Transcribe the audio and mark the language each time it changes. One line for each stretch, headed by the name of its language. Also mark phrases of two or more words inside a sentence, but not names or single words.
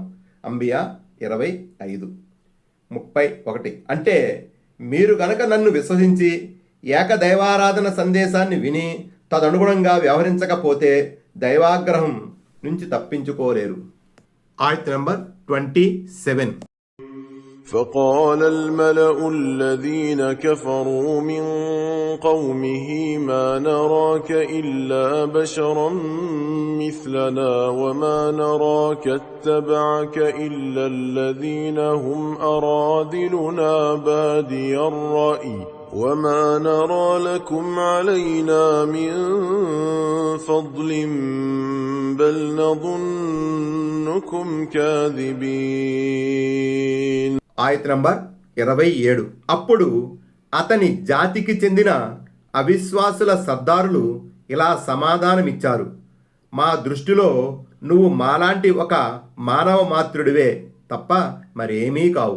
Telugu: అంబియా 25. 31. అంటే మీరు గనక నన్ను విశ్వసించి ఏకదైవారాధన సందేశాన్ని విని తదనుగుణంగా వ్యవహరించకపోతే దైవాగ్రహం నుంచి తప్పించుకోలేరు. ఆయత్ నంబర్ 27.
Arabic: فقال الملأ الذين كفروا من قومه ما نراك إلا بشرا مثلنا وما نراك اتبعك إلا الذين هم أراذلنا بادي الرأي وما نرى لكم علينا من فضل بل نظنكم كاذبين.
Telugu: ఆయత్ నంబర్ 27. అప్పుడు అతని జాతికి చెందిన అవిశ్వాసుల సర్దారులు ఇలా సమాధానమిచ్చారు: మా దృష్టిలో నువ్వు మాలాంటి ఒక మానవ మాత్రుడివే తప్ప మరేమీ కావు.